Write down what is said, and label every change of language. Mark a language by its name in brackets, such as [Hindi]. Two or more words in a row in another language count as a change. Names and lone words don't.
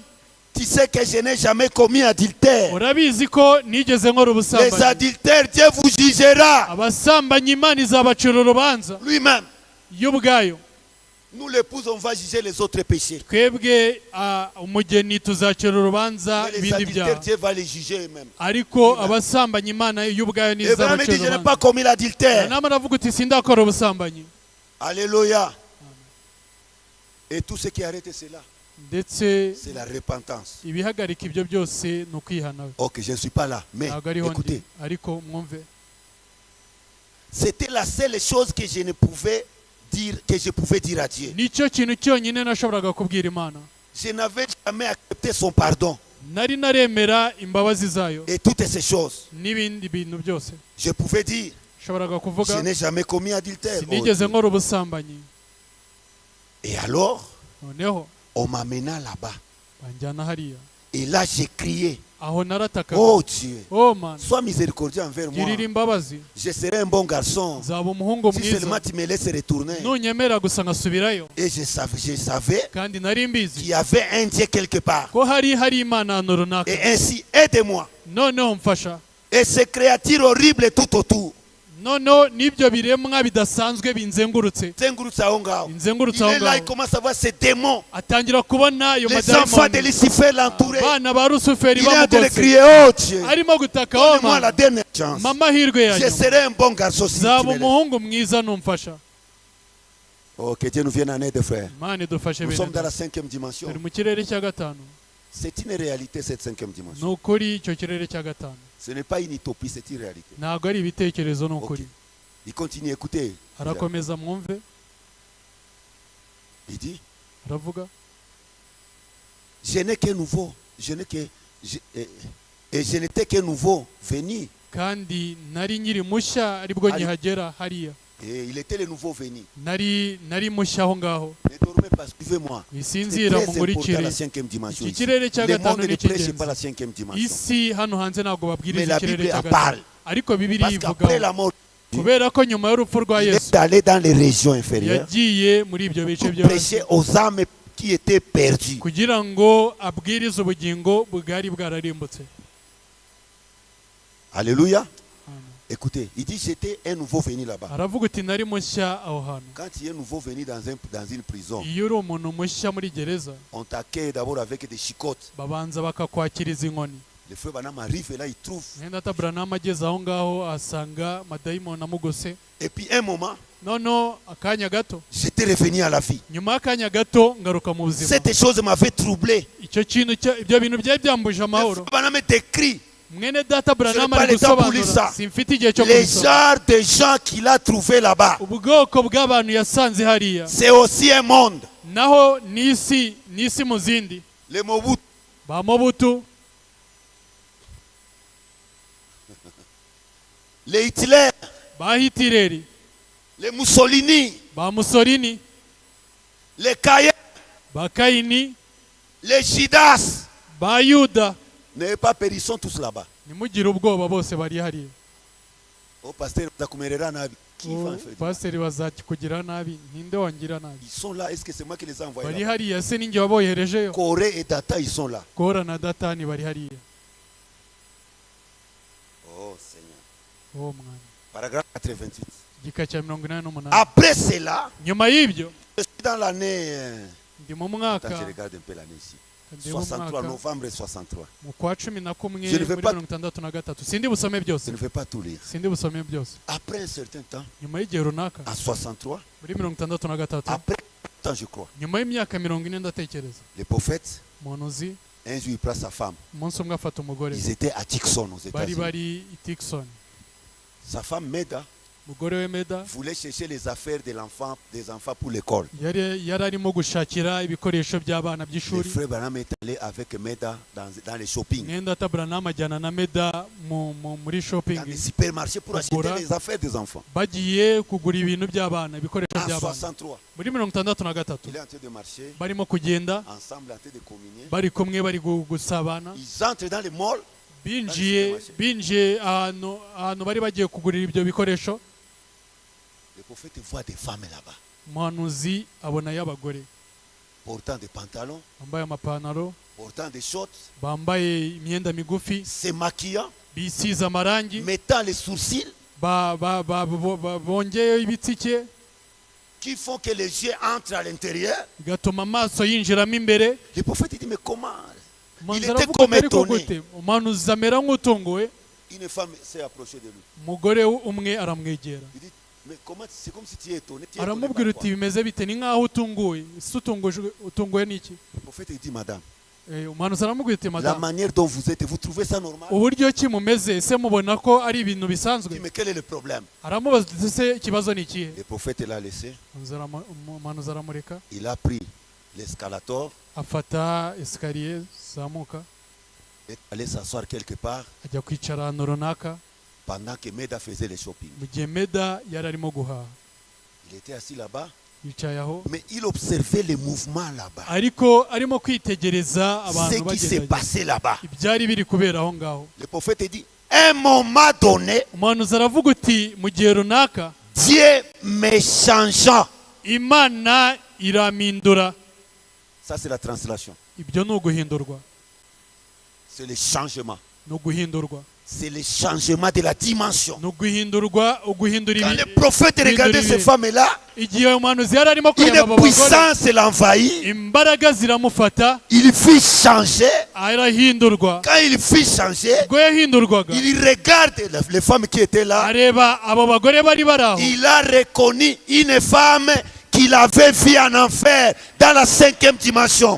[French] Tu sais que je n'ai jamais commis adultère. [Kinyarwanda] Urabizi ko nigeze nkora [French] Les [Kinyarwanda] ubusambanyi. [French] adultères, Dieu vous jugera [Kinyarwanda] Abasambanyi Imana izabacira urubanza [French] lui-même. [Kinyarwanda] yo ubwayo. [French] Nous, l'épouse, on va juger les autres péchés. [Kinyarwanda] Twebwe umugeni tuzacira urubanza [French] Mais les [Kinyarwanda] ibindi [French] adultères, [Kinyarwanda] byaha, [French] Dieu va les juger eux-mêmes. [Kinyarwanda] ariko abasambanyi Imana yo ubwayo [French] Abraham dit, [Kinyarwanda] nizabacira [French] je n'ai [Kinyarwanda] urubanza. [French] pas commis l'adultère. [Kinyarwanda] Nama aravuga uti sindakora ubusambanyi. [French] Alléluia. Et tout ce qui arrête cela, [Kinyarwanda] Ndetse [French] c'est la repentance. [Kinyarwanda] ibihagarika ibyo byose ni ukwihana. [French] Ok, je ne suis pas là. Mais [Kinyarwanda] Ntabwo ariho ndi, [French] écoutez, [Kinyarwanda] ariko mwumve, [French] c'était la seule chose que je ne pouvais dire, que je pouvais dire à Dieu. [Kinyarwanda] nicyo kintu cyonyine nashoboraga kubwira Imana. [French] Je n'avais jamais accepté son pardon [Kinyarwanda] Nari naremera imbabazi zayo [French] et toutes ces choses. [Kinyarwanda] n'ibindi bintu byose. [French] Je pouvais dire, [Kinyarwanda] Nashoboraga [French] je [Kinyarwanda] kuvuga [French] n'ai jamais commis adultère. Oh [Kinyarwanda] sinigeze [French] Dieu. [Kinyarwanda] nkora ubusambanyi. [French] Et alors, [Kinyarwanda] Noneho [French] on m'amena là-bas. [Kinyarwanda] banjyana hariya, [French] Et là, j'ai crié, [Kinyarwanda] aho naratakaga, [French] oh Dieu, [Kinyarwanda] oh Mana, [French] sois miséricordieux envers moi. [Kinyarwanda] girira imbabazi, [French] Je serai un bon garçon. [Kinyarwanda] nzaba umuhungu [French] Si seulement [Kinyarwanda] mwiza [French] tu me laisses retourner. [Kinyarwanda] nunyemera gusa nkasubirayo. [French] Et je savais [Kinyarwanda] Kandi nari [French] qu'il [Kinyarwanda] mbizi [French] y avait un Dieu quelque part. [Kinyarwanda] ko hari Imana ahantu runaka. [French] Et ainsi, aide-moi. [Kinyarwanda] Noneho mfasha, Et ces créatures horribles tout autour. noneho n'ibyo biremwa bidasanzwe binzengurutse. Zengurutse aho ngaho. Inzengurutse [French] Il [Kinyarwanda] aho [French] est là, il [Kinyarwanda] ngaho, [French] commence à voir ces démons. [Kinyarwanda] atangira kubona ayo [French] Les enfants de [Kinyarwanda] madayimoni, [French] Lucifer l'entouraient. [Kinyarwanda] abana ba Rusuferi [French] Il est en train de [Kinyarwanda] bamugose, [French] crier, oh Dieu, [Kinyarwanda] arimo gutaka, oh [French] donne-moi la [Kinyarwanda] Mana, [French] dernière chance. [Kinyarwanda] mama amahirwe ya [French] Je [Kinyarwanda] nyuma, [French] serai un bon garçon si tu [Kinyarwanda] nzaba [French] me laisses. [Kinyarwanda] umuhungu mwiza numfasha. [French] Oh, que Dieu nous vienne en aide, frère. [Kinyarwanda] Imana idufashe [French] Nous [Kinyarwanda] bene [French] sommes dans la [Kinyarwanda] data. [French] 5e dimension. [Kinyarwanda] Turi mu kirere cya gatanu. [French] C'est une réalité, cette 5e [Kinyarwanda] Ni [French] dimension. [Kinyarwanda] ukuri icyo kirere cya gatanu, [French] Ce n'est pas une utopie, c'est une réalité. [Kinyarwanda] ntabwo ari ibitekerezo, ni ukuri. [French] Il continue, écoutez. [Kinyarwanda] Arakomeza mwumve, [French] Il dit, [Kinyarwanda] aravuga, [French] je n'ai qu'un nouveau, et je n'étais qu'un nouveau venu. [Kinyarwanda] kandi nari nkiri mushya aribwo Ari- nkihagera hariya. [French] Et il était le nouveau venu. [Kinyarwanda] Nari mushya aho ngaho. [French] Ne dormez pas, suivez-moi. C'est [Kinyarwanda] Wisinzira [French] très important [Kinyarwanda] mungurikire. [French] la 5e dimension. [Kinyarwanda] Iki [French] ici. [Kinyarwanda] kirere cya [French] Le [Kinyarwanda] gatanu [French] monde [Kinyarwanda] ni [French] ne prêche [Kinyarwanda] icy'ingenzi. [French] pas la 5e dimension. [Kinyarwanda] Isi hano hanze ntabwo [French] Mais [Kinyarwanda] babwiriza [French] la [Kinyarwanda] ikirere [French] Bible [Kinyarwanda] cya [French] en [Kinyarwanda] gatanu, [French] parle. [Kinyarwanda] ariko Bibiliya [French] Parce qu'après [Kinyarwanda] ivugaho, [French] la mort, [Kinyarwanda] kubera ko nyuma y'urupfu rwa [French] il [Kinyarwanda] Yesu [French] est allé dans les régions inférieures [Kinyarwanda] yagiye muri ibyo bice [French] pour [Kinyarwanda] byo hasi [French] prêcher aux âmes qui étaient perdues. [Kinyarwanda] kugira ngo abwirize ubugingo bwari bwararimbutse. [French] Alléluia. [Kinyarwanda] Amen. [French] Écoutez, il dit j'étais un nouveau venu là-bas. [Kinyarwanda] Aravuga uti nari mushya aho hantu. [French] Quand il est nouveau venu dans une prison, [Kinyarwanda] Iyo uri umuntu mushya muri gereza, [French] on t'accueille d'abord avec des chicottes. [Kinyarwanda] babanza bakakwakiriza inkoni. [French] Le frère Banam arrive et là il trouve. [Kinyarwanda] Mwenda Aburahamu ageze aho ngaho asanga madayimoni amugose. [French] Et puis un moment, [Kinyarwanda] Noneho akanya gato, [French] j'étais revenu à la vie. [Kinyarwanda] nyuma y'akanya gato ngaruka mu buzima. [French] Cette chose m'avait troublé. [Kinyarwanda] Icyo kintu ibyo bintu byari byambuje [French] Le [Kinyarwanda] amahoro. [French] frère Banam décrit [Kinyarwanda] Mwene data Aburahamu [French] pas [Kinyarwanda] ari [French] le temps pour [Kinyarwanda] gusobanura, [French] lire ça. [Kinyarwanda] simfite igihe cyo [French] les [Kinyarwanda] kubisoma. [French] genres de gens qu'il a trouvés là-bas. [Kinyarwanda] Ubwoko bw'abantu yasanze hariya, [French] C'est aussi un monde. [Kinyarwanda] naho n'isi mu zindi, [French] Les Mobutu, [Kinyarwanda] ba Mobutu, [French] les Hitler, [Kinyarwanda] ba Hitireri, [French] les Mussolini, [Kinyarwanda] ba Mussolini, [French] les Caïens, [Kinyarwanda] ba Kayini, [French] les Judas. [Kinyarwanda] ba Yuda. [French] N'ayez pas peur, ils sont tous là-bas. [Kinyarwanda] Nimugire ubwoba, bose bari hariya. [French] Oh, pasteur, qui va en faire? [Kinyarwanda] Pasiteri bazakikugira nabi, ninde wangira nabi? [French] Ils sont là. Est-ce que c'est moi qui les ai envoyés [Kinyarwanda] Bari [French] là? [Kinyarwanda] hariya, se ninjye waboherejeyo? [French] Corée et Data, ils sont là. [Kinyarwanda] Kora na Datani bari hariya. [French] Oh Seigneur. [Kinyarwanda] Oh mwana. [French] Paragraphe 88. [Kinyarwanda] Igika cya 88. [French] Après cela, [Kinyarwanda] Nyuma y'ibyo, [French] je suis dans l'année. [Kinyarwanda] ndi mu [French] Attends, [Kinyarwanda] mwaka, [French] je regarde un peu l'année ici. [Kinyarwanda] ndi mu 63, mwaka [French] novembre 63. [Kinyarwanda] mu kwa 11 [French] Je ne vais [Kinyarwanda] muri [French] pas- [Kinyarwanda] 63. Sindi busome byose, [French] Je ne vais pas tout lire. [Kinyarwanda] sindi busome byose. [French] Après un certain temps, [Kinyarwanda] Nyuma y'igihe runaka, [French] à 63, [Kinyarwanda] muri 63, [French] après un temps, je crois, [Kinyarwanda] nyuma y'imyaka 40 ndatekereza, [French] le prophète, [Kinyarwanda] umuhanuzi [French] un jour, il prend sa femme. [Kinyarwanda] umunsi umwe afata umugore, [French] Ils étaient à Dixon, aux [Kinyarwanda] bari [French] États-Unis. [Kinyarwanda] i Tucson. [French] Sa femme, Meda, [Kinyarwanda] Umugore we Meda [French] voulait chercher les affaires des enfants pour l'école. [Kinyarwanda] yari arimo gushakira ibikoresho by'abana [French] Le [Kinyarwanda] by'ishuri. [French] frère Branham est allé avec Meda dans les shopping, [Kinyarwanda] Mwenda Aburahamu ajyana na Meda muri shopping, [French] dans les supermarchés pour acheter [Kinyarwanda] Kugura. [French] les affaires des enfants. [Kinyarwanda] bagiye kugura ibintu by'abana, ibikoresho [French] En [Kinyarwanda] by'abana. [French] 63, [Kinyarwanda] Muri 63, [French] il est en train de marcher, [Kinyarwanda] barimo kugenda [French] ensemble en train de communier. [Kinyarwanda] bari kumwe, bari gusabana, [French] Ils entrent dans le mall, [Kinyarwanda] binjiye ahantu bari bagiye kugurira ibyo bikoresho. [French] Le prophète voit des femmes là-bas [Kinyarwanda] Umuhanuzi abonayo abagore [French] portant des pantalons, [Kinyarwanda] bambaye amapantaro, [French] portant des shorts, [Kinyarwanda] bambaye imyenda migufi, [French] se maquillant, [Kinyarwanda] bisize amarangi, [French] mettant les sourcils [Kinyarwanda] bongeyeho ibitsike, [French] qui font que les yeux entrent à l'intérieur. [Kinyarwanda] bigatuma amaso yinjiramo imbere. [French] Le prophète dit, mais comment? Il [Kinyarwanda] Umuhanuzi [French] était [Kinyarwanda] aravuga [French] comme [Kinyarwanda] ati, ariko [French] étonné. [Kinyarwanda] gute? Umuhanuzi amera nk'utunguwe. [French] Une femme s'est approchée de lui. [Kinyarwanda] Umugore umwe aramwegera, [French] Il dit, mais comment? C'est comme si tu es étonné. Tu es étonné [Kinyarwanda] aramubwira [French] par [Kinyarwanda] uti [French] quoi? [Kinyarwanda] bimeze bite? Ni nk'aho utunguwe. Ese utunguwe n'iki? [French] Le prophète dit, madame, [Kinyarwanda] Umuhanuzi aramubwira uti, [French] la [Kinyarwanda] madamu, [French] manière dont vous êtes, vous trouvez ça normal? [Kinyarwanda] uburyo ki mumeze, ese mubona ko ari ibintu [French] Il dit, [Kinyarwanda] bisanzwe? [French] mais quel est le problème? [Kinyarwanda] Aramubaza ati, ese ikibazo ni ikihe? [French] Le prophète l'a laissé. [Kinyarwanda] Umuhanuzi aramureka, [French] Il a pris l'escalator [Kinyarwanda] afata esikariye zamuka, [French] et est allé s'asseoir quelque part [Kinyarwanda] ajya kwicara ahantu runaka. [French] pendant que Meda faisait le shopping. [Kinyarwanda] Mu gihe Meda yari arimo guhaha, [French] Il était assis là-bas, [Kinyarwanda] yicaye aho, [French] mais il observait les mouvements là-bas. [Kinyarwanda] ariko arimo kwitegereza [French] Ce [Kinyarwanda] abantu [French] qui s'est [Kinyarwanda] bagenda, [French] passé là-bas. [Kinyarwanda] ibyari biri kubera aho ngaho. [French] Le prophète dit, à un moment donné, [Kinyarwanda] Umuhanuzi aravuga uti, mu gihe runaka [French] Dieu me changea. [Kinyarwanda] Imana iramindura. [French] Ça, c'est la translation. [Kinyarwanda] Ibyo ni uguhindurwa, C'est le changement. ni uguhindurwa, C'est le changement de la dimension. ni uguhindurwa, uguhindura [French] Quand le prophète regardait ces femmes-là, [Kinyarwanda] igihe umuhanuzi yari arimo kureba [French] une [Kinyarwanda] abo bagore, [French] puissance l'envahit. [Kinyarwanda] imbaraga ziramufata, [French] Il fut changé. [Kinyarwanda] arahindurwa. [French] Quand il fut changé, [Kinyarwanda] Ubwo yahindurwaga, [French] il regarde les femmes qui étaient là. [Kinyarwanda] areba abo bagore bari bari aho, [French] Il a reconnu une femme qu'il avait vue en enfer dans la 5e dimension.